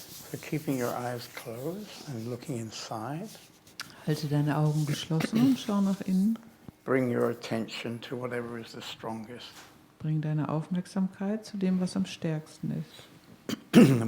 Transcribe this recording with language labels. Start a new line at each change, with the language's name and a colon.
English: So keeping your eyes closed and looking inside.
German: Halte deine Augen geschlossen und schau nach innen.
English: Bring your attention to whatever is the strongest.
German: Bring deine Aufmerksamkeit zu dem, was am stärksten ist.